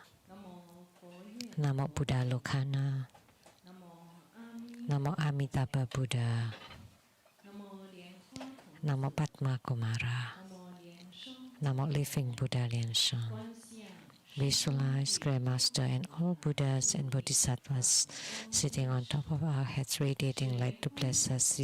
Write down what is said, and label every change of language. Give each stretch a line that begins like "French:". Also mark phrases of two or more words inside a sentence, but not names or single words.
Sanskrit: Namo Buddha Lokana. Namo Amitabha Buddha. Namo Padma Kumara. Namo Living Buddha Liansheng.
English: Visualize Great Master and all Buddhas and Bodhisattvas sitting on top of our heads, radiating light to bless us.